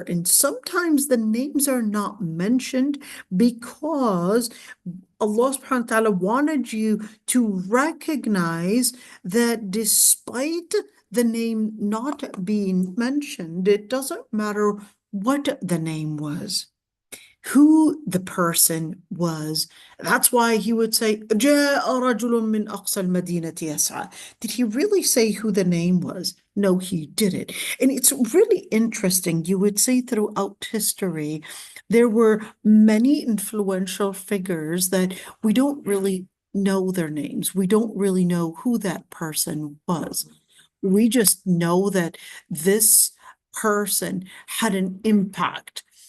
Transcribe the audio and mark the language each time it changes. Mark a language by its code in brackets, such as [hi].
[en] And sometimes the names are not mentioned because Allah subhanahu wa ta'ala wanted you to recognize that despite the name not being mentioned, it doesn't matter what the name was, who the person was. That's why he would say, [ar] جاء رجل من أقصى المدينة يسعى. [en] Did he really say who the name was? No, he didn't. And it's really interesting. You would see throughout history, there were many influential figures that we don't really know their names. We don't really know who that person was. We just know that this person had an impact.